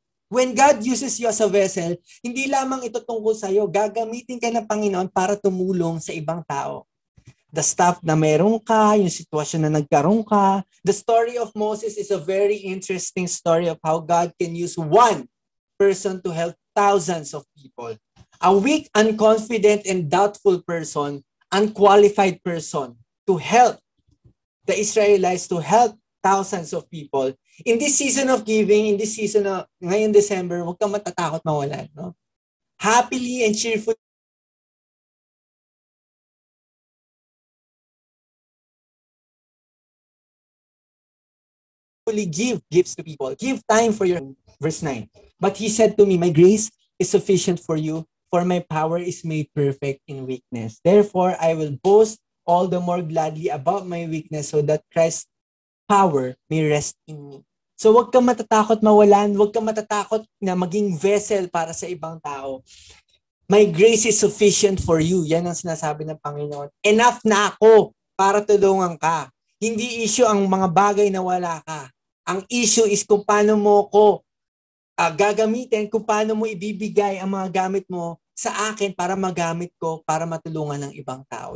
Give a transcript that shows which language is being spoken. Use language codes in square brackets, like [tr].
[en] When God uses you as a vessel, [tl] hindi lamang ito tungkol sa iyo, gagamitin ka ng Panginoon para tumulong sa ibang tao. [en] The stuff [tl] na meron ka, yung sitwasyon na nagkaroon ka. [en] The story of Moses is a very interesting story of how God can use one person to help thousands of people. A weak, unconfident, and doubtful person, unqualified person to help the Israelites, to help thousands of people. In this season of giving, in this season of [tl] ngayon December, huwag kang matatakot mawalan. [en] No? Happily and cheerfully give gifts to people. Give time for your... Verse 9. But he said to me, my grace is sufficient for you, for my power is made perfect in weakness. Therefore, I will boast all the more gladly about my weakness so that Christ's power may rest in me. [tl] So wag kang matatakot mawalan, wag kang matatakot na maging vessel para sa ibang tao. [en] My grace is sufficient for you. [tl] Yan ang sinasabi ng Panginoon. Enough na ako para tulungan ka. Hindi issue ang mga bagay na wala ka. Ang issue is kung paano mo ko gagamitin, kung paano mo ibibigay ang mga gamit mo sa akin para magamit ko, para matulungan ng ibang tao.